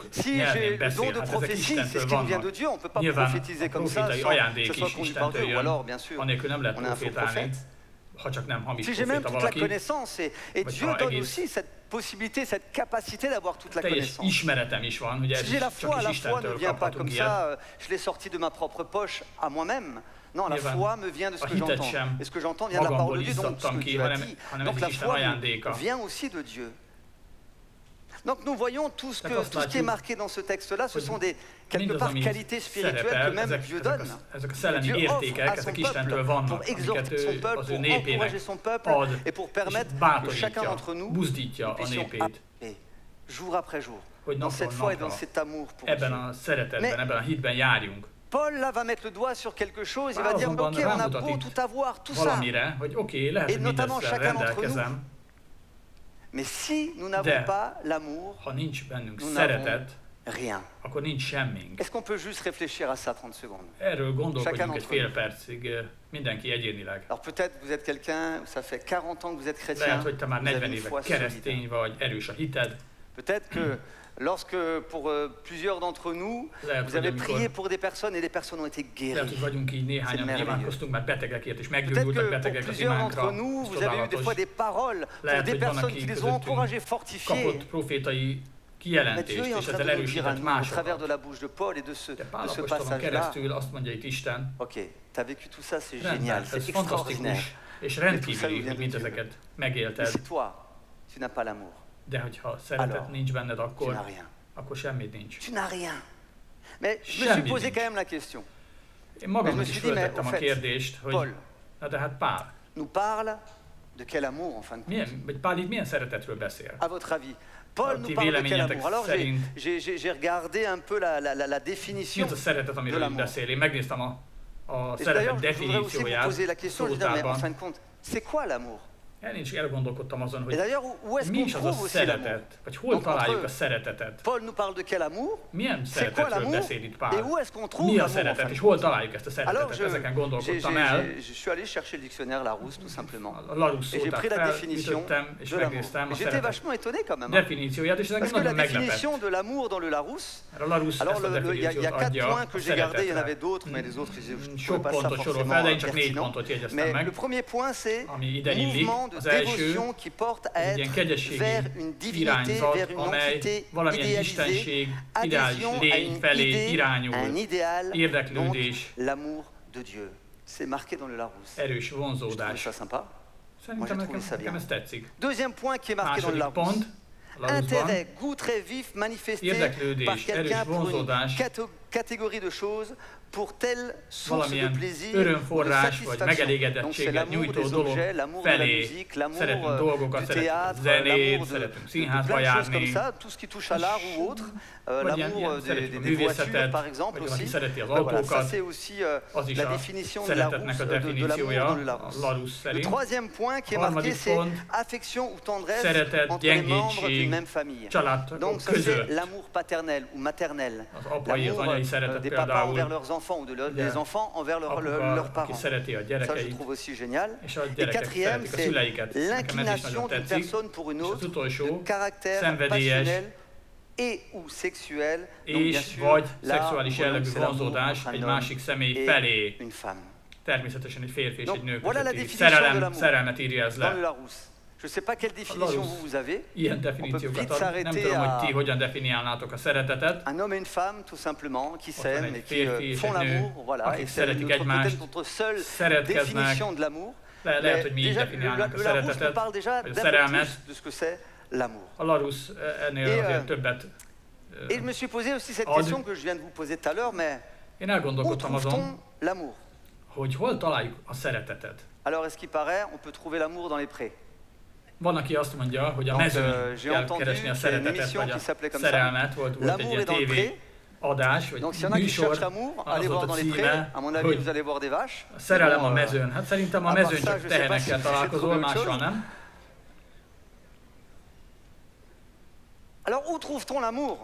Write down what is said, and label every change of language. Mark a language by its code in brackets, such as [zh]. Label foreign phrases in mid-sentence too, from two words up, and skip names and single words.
[fr] Si [hu] nyelvén [fr] j'ai le don [hu] beszél, [fr] de [hu] hát ezek [fr] prophétie, c'est ce [hu] Istentől [fr] qui nous vient de [hu] vannak. [fr] Dieu, on ne peut pas [hu] Nyilván [fr] prophétiser [hu] a [fr] comme ça [hu] profétai [fr] sans que [hu] ajándék [fr] ce soit [hu] is [fr] conduit par [hu] Istentől [fr] Dieu, ou [hu] jön, [fr] alors bien sûr, [hu] anélkül nem lehet [fr] on est un faux [hu] profétálni, [fr] prophète. [hu] ha csak nem hamis [fr] Si j'ai même [hu] proféta [fr] toute la [hu] valaki, [fr] connaissance, et [hu] Vagy [fr] Dieu [hu] ha [fr] donne [hu] egész- [fr] aussi cette possibilité, cette capacité d'avoir toute la [hu] teljes [fr] connaissance. [hu] ismeretem is van, ugye [fr] Si [hu] ez [fr] j'ai la [hu] is [fr] foi, [hu] csak is [fr] la foi ne [hu] Istentől [fr] vient pas [hu] kaphatunk [fr] comme [hu] ilyet. [fr] ça, je l'ai sorti de ma propre poche à moi-même. Non, la [hu] Nyilván [fr] foi me vient de ce [hu] a [fr] que [hu] hitet [fr] j'entends. [hu] sem [fr] Et ce que j'entends vient de la [hu] magamból [fr] parole de Dieu, donc ce [hu] izzadtam [fr] que [hu] ki, [fr] Dieu [hu] a hanem [fr] dit. [hu] ez [fr] Donc [hu] is [fr] la [hu] Isten [fr] foi [hu] ajándéka. [fr] vient aussi de Dieu. Donc nous voyons tout ce D'accord, qui est marqué dans ce texte-là, ce sont des, quelque [hu] mindaz, [fr] part, [hu] ami [fr] qualités spirituelles que [hu] szerepel, [fr] même [hu] ezek, [fr] Dieu [hu] ezek, [fr] donne. [hu] ezek a szellemi [fr] Dieu [hu] értékek, [fr] offre à son [hu] ezek Istentől [fr] peuple [hu] vannak, [fr] pour [hu] amiket [fr] exhorter son peuple, [hu] az ő [fr] pour [hu] népének [fr] encourager son peuple [hu] ad, [fr] et pour [hu] és [fr] permettre que chacun [hu] bátorítja, [fr] d'entre nous [hu] buzdítja a [fr] puissions [hu] népét, [fr] avancer jour après jour [hu] hogy [fr] dans cette foi et [hu] napról [fr] dans [hu] napra [fr] cet amour pour [hu] ebben [fr] Dieu. [hu] a szeretetben, [fr] Mais- [hu] ebben a hitben járjunk. [fr] Paul là va mettre le doigt sur quelque chose, il va [hu] Pál [fr] dire [hu] azonban [fr] ok, on a [hu] rámutat [fr] beau [hu] itt [fr] tout avoir, tout ça, [hu] valamire, hogy oké, lehet, [fr] Et [hu] hogy [fr] notamment [hu] mindezzel [fr] chacun d'entre [hu] rendelkezem, [fr] mais si nous n'avons [hu] De- [fr] pas l'amour, [hu] ha nincs bennünk [fr] nous [hu] szeretet, [fr] n'avons rien. [hu] akkor nincs semmink. [fr] Est-ce qu'on peut juste réfléchir à ça 30 secondes? [hu] Erről gondolkodjunk [fr] Chacun [hu] egy [fr] d'entre [hu] fél percig, mindenki egyénileg. [fr] Alors peut-être vous êtes quelqu'un, ça fait 40 ans que vous êtes chrétien, [hu] Lehet, hogy te már [fr] vous avez [hu] 40 [fr] une [hu] éve [fr] foi solide. [hu] keresztény vagy, erős a hited. [fr] Peut-être que lorsque pour plusieurs d'entre nous, [hu] Lehet, [fr] vous [hu] hogy [fr] avez [hu] amikor [fr] prié pour des personnes et les personnes ont été [hu] lehet, hogy [fr] guéries. [hu] vagyunk így néhányan, [fr] merveilleux. [hu] imádkoztunk már betegekért, és [fr] Peut-être [hu] meggyógyultak [fr] que pour [hu] betegek az [fr] plusieurs [hu] imánkra. [fr] d'entre nous, [hu] Ez [fr] vous avez eu des fois [hu] csodálatos. [fr] des paroles pour [hu] Lehet, [fr] des [hu] hogy van, [fr] personnes [hu] aki [fr] qui les ont [hu] közöttünk [fr] encouragés, fortifiés. [hu] kapott profétai [fr] Mais Dieu [hu] kijelentést, [fr] est en [hu] és [fr] train [hu] ezzel [fr] de nous dire à [hu] erősített [fr] nous, au travers de [hu] másokat. [fr] la bouche de Paul et de ce [hu] De Pál apostolon [fr] passage-là. [hu] keresztül azt mondja itt Isten, [fr] Ok, tu as vécu tout ça, c'est [hu] rendben, [fr] génial, [hu] ez [fr] c'est extraordinaire. [hu] fantasztikus, és [fr] tout ça [hu] rendkívüli, [fr] nous vient [hu] hogy [fr] de [hu] mindezeket [fr] Mais [hu] megélted, [fr] si toi, tu n'as pas l'amour, [hu] de hogyha szeretet [fr] Alors, [hu] nincs benned, [fr] tu [hu] akkor, [fr] n'as rien. [hu] akkor semmit nincs. [fr] Tu n'as rien. Mais je me Jamais suis posé [hu] nincs. [fr] quand même la question. [hu] Én magamnak [fr] me [hu] is [fr] suis dit, mais [hu] föltettem [fr] au [hu] a [fr] fait, [hu] kérdést, hogy [fr] Paul [hu] na de hát Pál, [fr] nous parle de quel amour en fin de compte? [hu] vagy Pál itt milyen szeretetről beszél? [fr] À votre avis, Paul [hu] Ti [fr] nous parle de quel [hu] véleményetek [fr] amour? Alors [hu] szerint [fr] j'ai regardé un peu la définition. [hu] mi az a szeretet, [fr] de [hu] amiről itt [fr] l'amour. [hu] beszél? Én megnéztem a [fr] Et [hu] szeretet [fr] d'ailleurs, je voudrais aussi vous [hu] definícióját [fr] poser la question, je veux dire, mais en [hu] szótárban. [fr] fin de compte, c'est quoi l'amour? [hu] Én is elgondolkodtam azon, [fr] Et [hu] hogy [fr] d'ailleurs, où est-ce [hu] mi [fr] qu'on [hu] is az a [fr] trouve aussi l'amour? [hu] szeretet, vagy hol [fr] Donc, [hu] találjuk [fr] entre- [hu] a szeretetet. [fr] Paul nous parle de quel amour? [hu] Milyen [fr] C'est quoi [hu] szeretetről [fr] l'amour? [hu] beszél itt [fr] Et [hu] Pál? [fr] où est-ce qu'on trouve [hu] Mi a [fr] l'amour en fin [hu] szeretet, [fr] de [hu] és [fr] compte? [hu] hol találjuk ezt a [fr] Alors, [hu] szeretetet? Ezeken gondolkodtam el. [fr] je suis allé chercher le dictionnaire Larousse, tout simplement. [hu] A Larousse [fr] Et j'ai [hu] szótát [fr] pris la définition [hu] felütöttem, és [fr] de l'amour. [hu] megnéztem a [fr] J'étais [hu] szeretet [fr] vachement étonné quand même. Hein. [hu] definícióját, és ez [fr] Parce [hu] engem [fr] que la [hu] nagyon meglepett. [fr] définition de l'amour dans le Larousse, [hu] Mert a Larousse [fr] alors [hu] ezt a [fr] il y [hu] a definíciót [fr] 4 [hu] adja [fr] points [hu] a [fr] que j'ai gardés, il y en avait [hu] szeretetre. [fr] d'autres, mais les autres, je ne [hu] Sok [fr] trouvais pas ça [hu] pontot sorol [fr] forcément [hu] fel, de én csak 4 [fr] pertinent. [hu] pontot jegyeztem [fr] Mais [hu] meg. [fr] le premier point, c'est [hu] Ami ide illik. [fr] mouvement de [hu] Az első, [fr] dévotion qui porte à [hu] egy ilyen [fr] être [hu] kegyességi [fr] vers une divinité, [hu] irányzat, [fr] vers une [hu] amely [fr] entité [hu] valamilyen [fr] idéalisée, [hu] istenség, ideális [fr] adhésion à [hu] lény [fr] une [hu] felé [fr] idée, [hu] irányul, [fr] un idéal, donc [hu] érdeklődés, [fr] l'amour de Dieu. C'est marqué dans le Larousse. [hu] erős [fr] Je trouve [hu] vonzódás. [fr] ça sympa. [hu] Szerintem [fr] Moi, j'ai trouvé ça [hu] nekem ez tetszik. [fr] Deuxième point qui est marqué dans le [hu] Második [fr] Larousse. [hu] pont, a Larousse-ban, [fr] Intérêt, goût très vif manifesté [hu] Érdeklődés, [fr] par quelqu'un [hu] erős [fr] pour une [hu] vonzódás. [fr] catégorie de choses, pour telle source de [hu] valamilyen [fr] plaisir, ou de [hu] örömforrás vagy [fr] satisfaction. Donc c'est [hu] megelégedettséget [fr] l'amour [hu] nyújtó [fr] des [hu] dolog [fr] objets, l'amour de la [hu] felé. [fr] musique, l'amour [hu] Szeretünk dolgokat, [fr] du [hu] szeretünk [fr] théâtre, [hu] zenét, [fr] l'amour de [hu] szeretünk [fr] plein [hu] színházba [fr] de choses comme [hu] járni, [fr] ça, tout ce qui touche à l'art ou autre, [hu] vagy ilyen [fr] l'amour [hu] szeretjük a [fr] des voitures [hu] művészetet, [fr] par exemple [hu] vagy aki [fr] aussi. [hu] szereti az [fr] Voilà, ça [hu] autókat, [fr] c'est aussi [hu] az is [fr] la [hu] a [fr] définition de la [hu] szeretetnek a [fr] de l'amour [hu] definíciója [fr] dans le [hu] a [fr] Larousse. [hu] Larousse [fr] Le [hu] szerint. [fr] troisième point qui est [hu] Harmadik [fr] marqué, c'est [hu] pont, [fr] affection ou tendresse [hu] szeretet, [fr] entre les membres [hu] gyengédség, [fr] d'une même famille. [hu] családtagok [fr] Donc ça c'est [hu] között. [fr] l'amour paternel ou maternel. [hu] Az apai, az [fr] L'amour [hu] anyai szeretet [fr] des papas [hu] például, [fr] envers leurs enfants ou des enfants envers leurs [hu] apuka, aki [fr] parents. [hu] szereti a [fr] Ça je [hu] gyerekeit, [fr] trouve aussi génial. [hu] és a [fr] Et [hu] gyerekek [fr] quatrième, [hu] szeretik a [fr] c'est [hu] szüleiket. Nekem ez is [fr] l'inclination [hu] nagyon [fr] d'une [hu] tetszik. [fr] personne pour une [hu] És az [fr] autre, de [hu] utolsó, [fr] caractère [hu] szenvedélyes [fr] passionnel et ou sexuel. Donc bien [hu] és [fr] sûr, [hu] vagy [fr] là, [hu] szexuális [fr] on voit [hu] jellegű [fr] que c'est l'amour [hu] vonzódás [fr] entre [hu] egy [fr] un [hu] másik személy [fr] homme [hu] felé. [fr] et une femme. [hu] Természetesen egy férfi és [fr] Donc, [hu] egy nő [fr] voilà la [hu] közötti [fr] définition de [hu] szerelem, [fr] l'amour. [hu] szerelmet írja ez [fr] Dans le [hu] le. [fr] Larousse. Je ne sais pas quelle définition [hu] Larousse. [fr] vous avez. [hu] Ilyen definíciókat [fr] vite [hu] ad. Nem [fr] s'arrêter [hu] tudom, [fr] à- [hu] hogy ti hogyan definiálnátok a szeretetet. [fr] Un homme et une femme, tout simplement, qui [hu] Ott van [fr] s'aiment [hu] egy [fr] et qui [hu] férfi és [fr] font [hu] egy nő, [fr] l'amour. Voilà. [hu] akik [fr] Et c'est [hu] szeretik [fr] peut-être [hu] egymást, [fr] notre seule [hu] szeretkeznek. [fr] définition de l'amour. [hu] Lehet, [fr] Mais [hu] hogy mi így [fr] déjà, [hu] definiálnánk a [fr] le Larousse nous [hu] szeretetet, [fr] parle déjà [hu] vagy a [fr] d'un peu [hu] szerelmet. [fr] plus de ce que c'est l'amour. [hu] A Larousse ennél [fr] Et, [hu] azért többet. [fr] Et je me suis posé aussi cette [hu] Ad- [fr] question que je viens de vous poser tout à l'heure, mais [hu] Én [fr] où [hu] elgondolkodtam azon, [fr] trouve-t-on l'amour? [hu] hogy hol találjuk a szeretetet. [fr] Alors, est-ce qu'il paraît, on peut trouver l'amour dans les prés? [hu] Van, aki azt mondja, hogy a [fr] Donc, [hu] mezőn [fr] j'ai [hu] kell [fr] entendu [hu] keresni a [fr] qu'il y a une [hu] szeretetet, [fr] émission [hu] vagy a [fr] qui s'appelait comme ça. [hu] szerelmet. Volt egy [fr] L'amour [hu] ilyen [fr] est dans le [hu] TV [fr] pré. [hu] adás, vagy [fr] Donc, s'il y en a qui [hu] műsor, [fr] cherchent l'amour, [hu] az [fr] allez [hu] volt [fr] voir [hu] a [fr] dans les prés. [hu] címe, [fr] À mon avis, [hu] hogy [fr] vous allez voir des vaches. [hu] a szerelem [fr] Bon, [hu] a mezőn. Hát szerintem a [fr] à part [hu] mezőn [fr] ça, [hu] csak [fr] je sais pas [hu] tehenekkel [fr] si [hu] találkozol, [fr] c'est autre [hu] mással [fr] chose. [hu] nem. [fr] Alors, où trouve-t-on l'amour?